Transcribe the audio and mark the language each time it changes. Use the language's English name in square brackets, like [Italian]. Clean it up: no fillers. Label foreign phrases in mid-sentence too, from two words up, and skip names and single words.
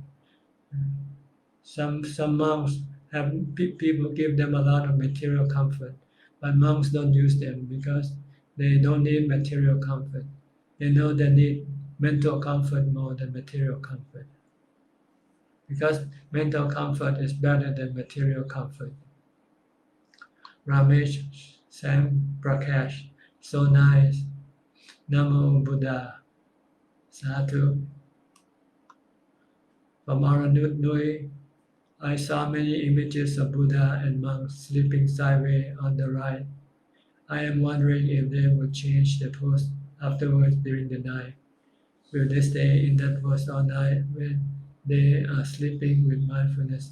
[English] Some monks have people give them a lot of material comfort, but monks don't use them because they don't need material comfort. They know they need mental comfort more than material comfort. Because mental comfort is better than material comfort. Ramesh Sam Prakash, so nice. [Pali] Namo Buddha. Sadhu. [English] From Aranut Nui, I saw many images of Buddha and monks sleeping sideways on the right. I am wondering if they would change the pose afterwards during the night. Will they stay in that pose all night when they are sleeping with mindfulness.